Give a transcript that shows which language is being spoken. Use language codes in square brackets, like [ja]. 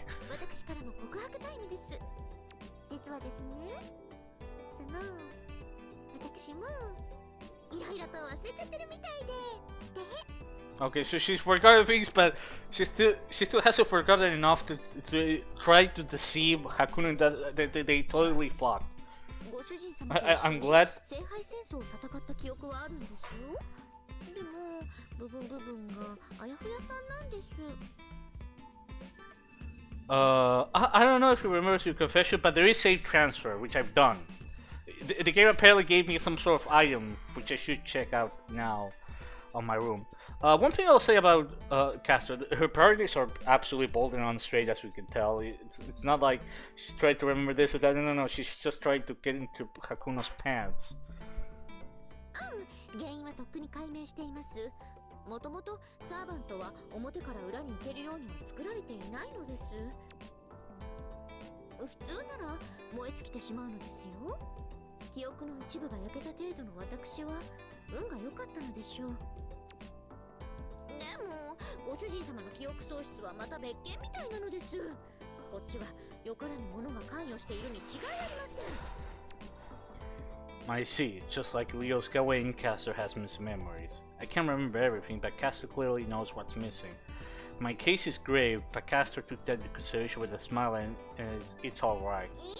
[ja] 私からも告白タイムです。実はですね、私もいろいろと忘れちゃってるみたいで。 [en] Okay, so she's forgotten things, but she still hasn't forgotten enough to try to deceive Hakuno that they totally flopped. I'm glad. [ja] 聖杯戦争を戦った記憶はあるんですよ。でも部分があやふやさんなんです。 [en] I don't know if you remember your confession, but there is save transfer, which I've done. The game apparently gave me some sort of item, which I should check out now on my room. One thing I'll say about Castor, her priorities are absolutely bold and on straight, as we can tell. It's not like she's trying to remember this or that. No, she's just trying to get into Hakuno's pants. [ja] 原因はとっくに解明しています。もともとサーバントは表から裏に行けるようには作られていないのです。普通なら燃え尽きてしまうのですよ。記憶の一部が焼けた程度の私は運が良かったのでしょう。でもご主人様の記憶喪失はまた別件みたいなのです。こっちはよからぬ者が関与しているに違いありません。 [en] I see. Just like Leo's Gawain, Castor has missed memories. I can't remember everything, but Castor clearly knows what's missing. My case is grave, but Castor took that into consideration with a smile and it's alright.